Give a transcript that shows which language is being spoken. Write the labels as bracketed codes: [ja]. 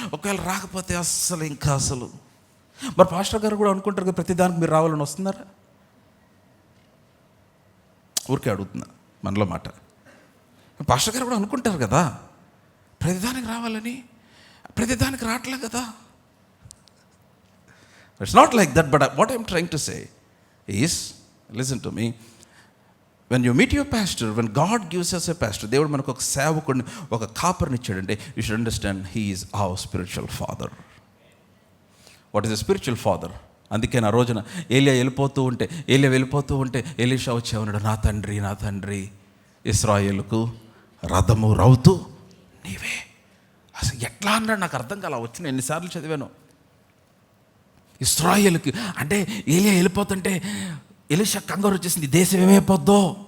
[te] ఒకవేళ రాకపోతే అసలు మరి పాస్టర్ గారు కూడా అనుకుంటారు కదా ప్రతిదానికి మీరు రావాలని. వస్తున్నారా? ఊరికే అడుగుతున్నా, మనలో మాట. పాస్టర్ గారు కూడా అనుకుంటారు కదా ప్రతిదానికి రావాలని, ప్రతిదానికి రావట్లే కదా. [en] It's not like that. But what I'm trying to say is, listen to me, when you meet your pastor, when God gives us a pastor, [te] దేవుడు మనకు ఒక సేవకుడిని, ఒక కాపరిని ఇచ్చాడంటే, [en] you should understand he is our spiritual father. What is a spiritual father? [te] అందుకే నా రోజున ఏలియా వెళ్ళిపోతూ ఉంటే ఎలీషా వచ్చేవన్నాడు, నా తండ్రి ఇశ్రాయేలుకు రథము రౌతు నీవే. అసలు ఎట్లా అన్నాడు నాకు అర్థం కాల. వచ్చిన ఎన్నిసార్లు చదివాను. ఇశ్రాయేలుకి అంటే ఏలియా వెళ్ళిపోతుంటే ఎలీషా కంగారు వచ్చేసింది, దేశం ఏమైపోద్దో.